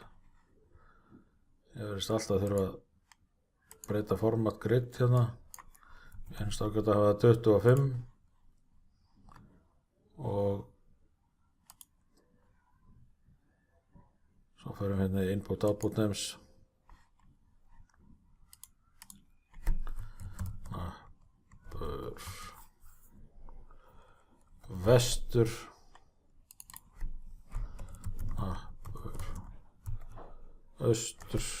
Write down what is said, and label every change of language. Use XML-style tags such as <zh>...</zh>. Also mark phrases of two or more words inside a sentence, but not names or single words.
<is>Ég verðist alltaf að þurfa að breyta</is> <en>format grid</en> <is>hérna. Ég finnst ágætt að hafa 25 og svo förum við hérna í</is> <en>input output names.</en> <is>Vestur austur.</is>